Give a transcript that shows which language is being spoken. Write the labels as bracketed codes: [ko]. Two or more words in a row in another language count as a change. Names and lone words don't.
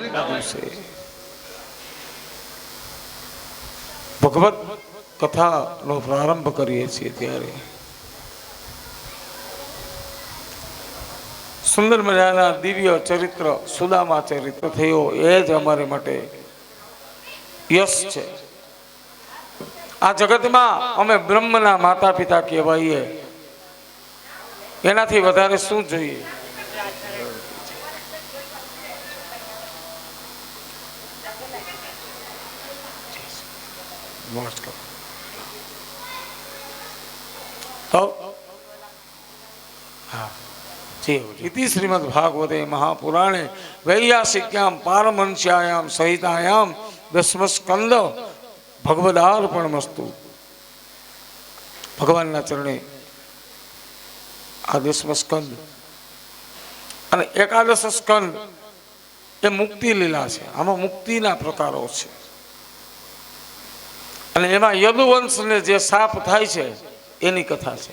[gu] ભગવત કથાનો પ્રારંભ કરીએ છીએ ત્યારે સુંદર મજાના દિવ્ય ચરિત્ર સુદામા ચરિત્ર થયો એ જ અમારે માટે યશ છે. આ જગતમાં અમે બ્રહ્મના માતા પિતા કહેવાઈએ, એનાથી વધારે શું જોઈએ? [sa] इति श्रीमद्भागवते महापुराणे वैयासिक्यां पारमंस्यायां सहितायां दशमस्कंद भगवदार्पणमस्तु. [gu] भगवानના ચરણે આ દશમસ્કંદ અને એકાદશ સ્કંદ એ મુક્તિ લીલા છે. આમાં મુક્તિના પ્રકારો છે. અને એમાં યદુવંશને જે સાપ થાય છે એની કથા છે.